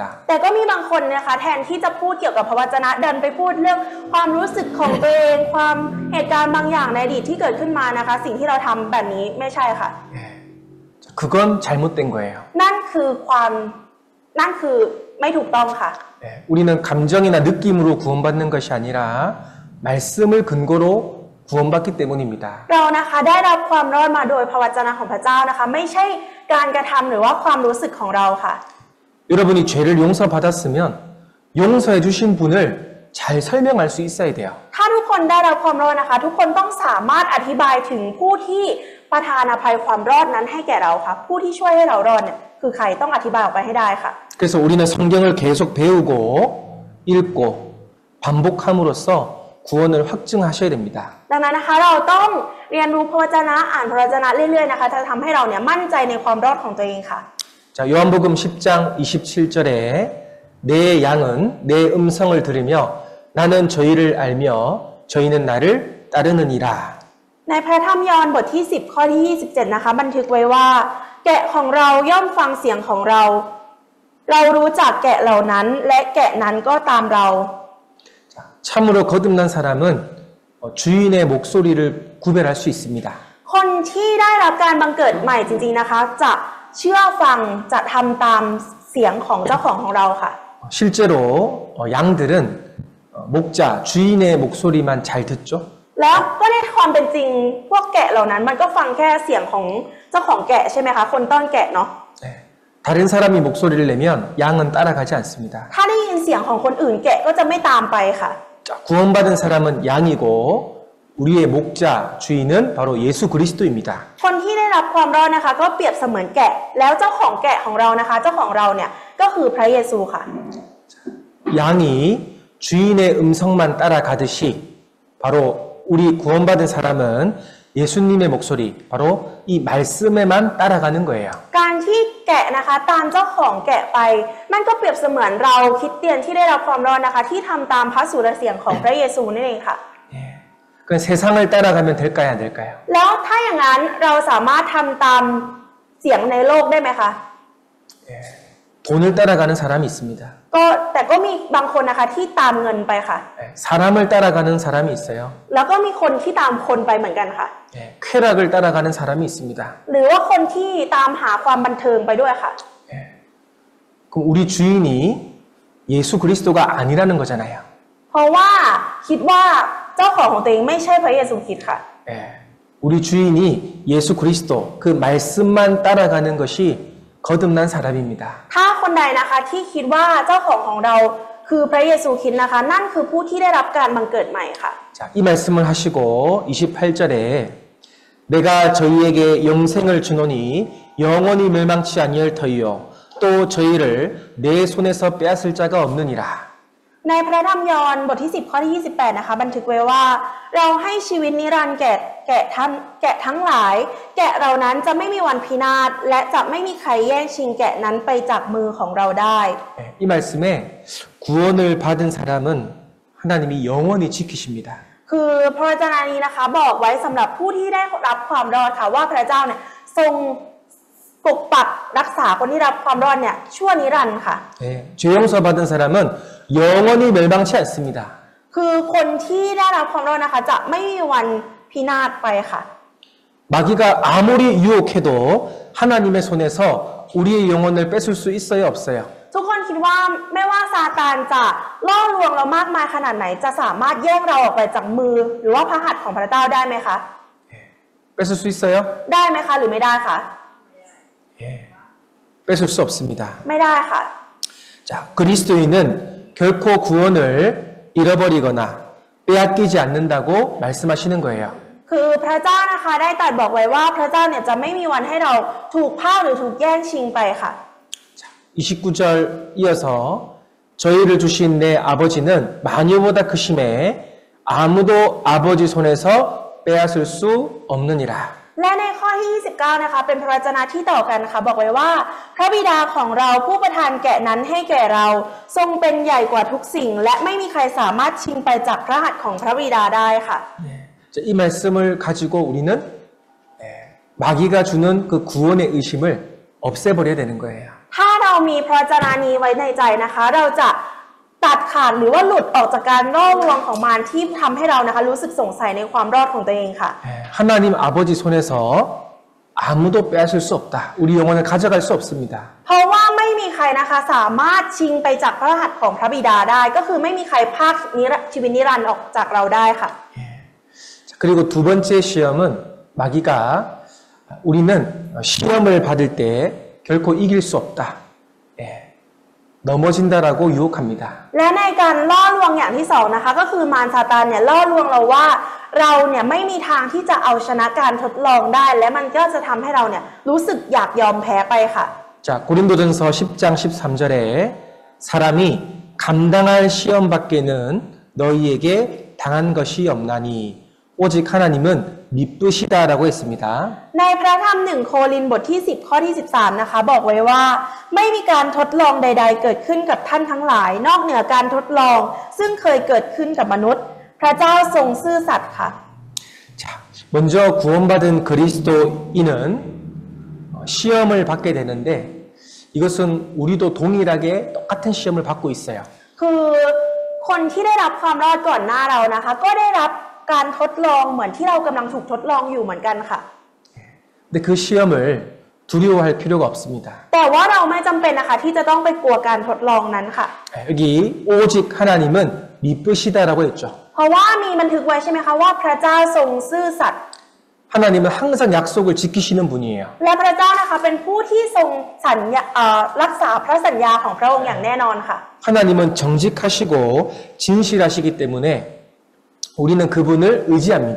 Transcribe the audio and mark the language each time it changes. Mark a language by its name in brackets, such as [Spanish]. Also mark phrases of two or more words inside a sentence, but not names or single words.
[Thai] แต่ก็มีบางคนนะคะแทนที่จะพูดเกี่ยวกับพระวจนะเดินไปพูดเรื่องความรู้สึกของตัวเองความเหตุการณ์บางอย่างในอดีตที่เกิดขึ้นมานะคะสิ่งที่เราทำแบบนี้ไม่ใช่ค่ะ [Korean] 그건 잘못된 거예요. [Thai] นั่นคือไม่ถูกต้องค่ะ [Korean] 우리는 감정이나 느낌으로 구원받는 것이 아니라 말씀을 근거로 구원받기 때문입니다. [Thai] เรานะคะได้รับความรอดมาโดยพระวจนะของพระเจ้านะคะไม่ใช่การกระทำหรือว่าความรู้สึกของเราค่ะ [Korean] 여러분이 죄를 용서받았으면 용서해 주신 분을 잘 설명할 수 있어야 돼요. [Thai] ถ้าทุกคนได้รับความรอดนะคะทุกคนต้องสามารถอธิบายถึงผู้ที่ประทานอภัยความรอดนั้นให้แก่เราค่ะผู้ที่ช่วยให้เรารอดเนี่ยคือใครต้องอธิบายออกไปให้ได้ค่ะ [Korean] 그래서 우리는 성경을 계속 배우고 읽고 반복함으로써 구원을 확증하셔야 됩니다. [Thai] ดังนั้นนะคะเราต้องเรียนรู้พระวจนะอ่านพระวจนะเรื่อยๆนะคะจะทำให้เราเนี่ยมั่นใจในความรอดของตัวเองค่ะ [Korean] 자, 요한복음 10장 27절에 내 양은 내 음성을 들으며 나는 저희를 알며 저희는 나를 따르느니라. [Thai] ในพระธรรมยอห์นบทที่10ข้อที่27นะคะบันทึกไว้ว่าแกะของเราย่อมฟังเสียงของเราเรารู้จักแกะเหล่านั้นและแกะนั้นก็ตามเรา [Korean] 참으로 거듭난 사람은 주인의 목소리를 구별할 수 있습니다. [Thai] คนที่ได้รับการบังเกิดใหม่จริงๆนะคะจะเชื่อฟังจะทำตามเสียงของเจ้าของเราค่ะ [Korean] 실제로 양들은 목자 주인의 목소리만 잘 듣죠. [Thai] แล้วก็ในความเป็นจริงพวกแกะเหล่านั้นมันก็ฟังแค่เสียงของเจ้าของแกะใช่ไหมคะคนต้อนแกะเนาะ [Korean] 다른 사람이 목소리를 내면 양은 따라가지 않습니다. [Thai] ถ้าได้ยินเสียงของคนอื่นแกะก็จะไม่ตามไปค่ะ [Korean] 자, 구원받은 사람은 양이고 우리의 목자 주인은 바로 예수 그리스도입니다. [Thai] คนที่ได้รับความรอดนะคะก็เปรียบเสมือนแกะแล้วเจ้าของแกะของเรานะคะเจ้าของเราเนี่ยก็คือพระเยซูค่ะ [Korean] 양이 주인의 음성만 따라가듯이 바로 우리 구원받은 사람은 예수님의 목소리, 바로 이 말씀에만 따라가는 거예요. [Thai] การที่แกะนะคะตามเจ้าของแกะไปมันก็เปรียบเสมือนเราคริสเตียนที่ได้รับความรอดนะคะที่ทำตามพระสุรเสียงของพระเยซูนั่นเองค่ะ [Korean] 그 세상을 따라가면 될까요, 안 될까요? [Thai] แล้วถ้าอย่างนั้นเราสามารถทำตามเสียงในโลกได้ไหมคะ [Korean] 돈을 따라가는 사람이 있습니다. [Thai] แต่ก็มีบางคนนะคะที่ตามเงินไปค่ะ [Korean] 사람을 따라가는 사람이 있어요. [Thai] แล้วก็มีคนที่ตามคนไปเหมือนกันค่ะ [Korean] 쾌락을 따라가는 사람이 있습니다. [Thai] หรือว่าคนที่ตามหาความบันเทิงไปด้วยค่ะ [Korean] 그럼 우리 주인이 예수 그리스도가 아니라는 거잖아요. [Thai] เพราะว่าคิดว่าเจ้าของตัวเองไม่ใช่พระเยซูคริสต์ค่ะ [Korean] 우리 주인이 예수 그리스도 그 말씀만 따라가는 것이 거듭난 사람입니다. [Thai] ถ้าคนใดนะคะที่คิดว่าเจ้าของเราคือพระเยซูคริสต์นะคะนั่นคือผู้ที่ได้รับการบังเกิดใหม่ค่ะ [Korean] 자, 이 말씀을 하시고 28절에 내가 저희에게 영생을 주노니 영원히 멸망치 아니할 터이요 또 저희를 내 손에서 빼앗을 자가 없느니라. [Thai] ในพระธรรมยอห์นบทที่10ข้อที่28นะคะบันทึกไว้ว่าเราให้ชีวิตนิรันดร์แกะทั้งหลายแกะเรานั้นจะไม่มีวันพินาศและจะไม่มีใครแย่งชิงแกะนั้นไปจากมือของเราได้ [Korean] 이 말씀에 구원을 받은 사람은 하나님이 영원히 지키십니다. [Thai] คือพระวจนะนี้นะคะบอกไว้สำหรับผู้ที่ได้รับความรอดค่ะว่าพระเจ้าเนี่ยทรงปกปักรักษาคนที่รับความรอดเนี่ยชั่วนิรันดร์ค่ะ [Korean] 죄 용서 받은 사람은 영원히 멸망치 않습니다. [Thai] คือคนที่ได้รับความรอดนะคะจะไม่มีวันพินาศไปค่ะ [Korean] 마귀가 아무리 유혹해도 하나님의 손에서 우리의 영혼을 뺏을 수 있어요, 없어요? [Thai] ทุกคนคิดว่าไม่ว่าซาตานจะล่อลวงเรามากมายขนาดไหนจะสามารถแย่งเราออกไปจากมือหรือว่าพระหัตถ์ของพระเจ้าได้ไหมคะ [Korean] 뺏을 수 있어요? [Thai] ได้ไหมคะหรือไม่ได้คะ [Korean] 뺏을 수 없습니다. [Thai] ไม่ได้ค่ะ [Korean] 자, 그리스도인은 결코 구원을 잃어버리거나 빼앗기지 않는다고 말씀하시는 거예요. [Thai] คือพระเจ้านะคะได้ตรัสบอกไว้ว่าพระเจ้าเนี่ยจะไม่มีวันให้เราถูกพรากหรือถูกแย่งชิงไปค่ะ [Korean] 29절 이어서 저희를 주신 내 아버지는 마녀보다 크심에 아무도 아버지 손에서 빼앗을 수 없느니라. [Thai] และในข้อที่29นะคะเป็นพระวจนะที่ต่อกันนะคะบอกไว้ว่าพระบิดาของเราผู้ประทานแกะนั้นให้แก่เราทรงเป็นใหญ่กว่าทุกสิ่งและไม่มีใครสามารถชิงไปจากพระหัตถ์ของพระบิดาได้ค่ะ [Korean] 자, 이 말씀을 가지고 우리는 마귀가 주는 그 구원의 의심을 없애버려야 되는 거예요. [Thai] ถ้าเรามีพระวจนะนี้ไว้ในใจนะคะเราจะตัดขาดหรือว่าหลุดออกจากการล่อลวงของมารที่ทำให้เรานะคะรู้สึกสงสัยในความรอดของตัวเองค่ะ [Korean] 하나님 아버지 손에서 아무도 빼앗을 수 없다. 우리 영혼을 가져갈 수 없습니다. [Thai] เพราะว่าไม่มีใครนะคะสามารถชิงไปจากพระหัตถ์ของพระบิดาได้ ก็คือไม่มีใครพรากชีวิตนิรันดร์ออกจากเราได้ค่ะ [Korean] 그리고 두 번째 시험은 마귀가 우리는 시험을 받을 때 결코 이길 수 없다. 넘어진다라고 유혹합니다. [Thai] และในการล่อลวงอย่างที่สองนะคะก็คือมารซาตานเนี่ยล่อลวงเราว่าเราเนี่ยไม่มีทางที่จะเอาชนะการทดลองได้ และมันก็จะทำให้เราเนี่ยรู้สึกอยากยอมแพ้ไปค่ะ [Korean] 자, 고린도전서 10장 13절에 사람이 감당할 시험 밖에는 너희에게 당한 것이 없나니 오직 하나님은 미쁘시다라고 했습니다. [Thai] ในพระธรรม1 โครินธ์บทที่10ข้อที่13นะคะบอกไว้ว่าไม่มีการทดลองใดๆเกิดขึ้นกับท่านทั้งหลายนอกเหนือการทดลองซึ่งเคยเกิดขึ้นกับมนุษย์พระเจ้าทรงซื่อสัตย์ค่ะ [Korean] 자, 먼저 구원받은 그리스도인은 시험을 받게 되는데 이것은 우리도 동일하게 똑같은 시험을 받고 있어요. [Thai] คือคนที่ได้รับความรอดก่อนหน้าเรานะคะก็ได้รับการทดลองเหมือนที่เรากำลังถูกทดลองอยู่เหมือนกันค่ะ [Korean] 근데 그 시험을 두려워할 필요가 없습니다. [Thai] แต่ว่าเราไม่จำเป็นนะคะที่จะต้องไปกลัวการทดลองนั้นค่ะ [Korean] 여기 오직 하나님은 미쁘시다라고 했죠. [Thai] เพราะว่ามีบันทึกไว้ใช่ไหมคะว่าพระเจ้าทรงซื่อสัตย์ [Korean] 하나님은 항상 약속을 지키시는 분이에요. [Thai] และพระเจ้านะคะเป็นผู้ที่ทรงรักษาพระสัญญาของพระองค์อย่างแน่นอนค่ะ [Korean] 하나님은 정직하시고 진실하시기 때문에 우리는 그분을 의지합니다.